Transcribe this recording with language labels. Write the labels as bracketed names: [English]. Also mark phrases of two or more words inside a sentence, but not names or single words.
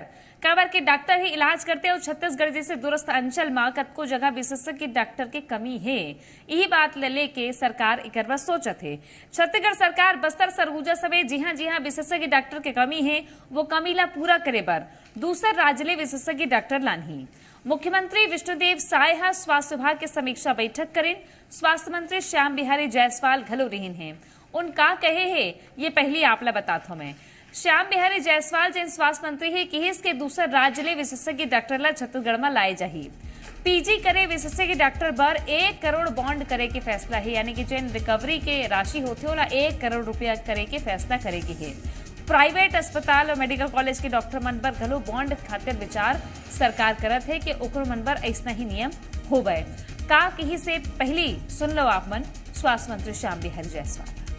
[Chhattisgarhi] काबर के डॉक्टर ही इलाज करते और छत्तीसगढ़ जैसे दूरस्थ अंचल में कतको जगह विशेषज्ञ डॉक्टर के कमी है। यही बात लेके सरकार एक बार सोचत है। छत्तीसगढ़ सरकार बस्तर सरगुजा समेत जी हाँ विशेषज्ञ डॉक्टर के कमी है वो कमी ला पूरा करे बर दूसर राज्य ले विशेषज्ञ डॉक्टर लानही। मुख्यमंत्री विष्णुदेव साय हा स्वास्थ्य विभाग के समीक्षा बैठक करें। स्वास्थ्य मंत्री श्याम बिहारी जायसवाल घलो रहीन है। उनका कहे है ये पहली आपला बताता हूं मैं। श्याम बिहारी जायसवाल जिन स्वास्थ्य मंत्री है कि इसके दूसर राज्य ले विशेषज्ञ डॉक्टर ला छत्तीसगढ़ में लाए जाही। पीजी करे विशेषज्ञ डॉक्टर बर 1 करोड़ बॉन्ड करे के फैसला है, यानी कि जिन रिकवरी के राशि होते होला 1 करोड़ रुपया करे के फैसला करेगी है। प्राइवेट अस्पताल और मेडिकल कॉलेज के डॉक्टर मन पर घलो बॉन्ड खातिर विचार सरकार करत है कि ओकरो मन पर ऐसा ही नियम हो गए का कहीं से पहली सुन लो आप मन स्वास्थ्य मंत्री श्याम बिहारी जायसवाल।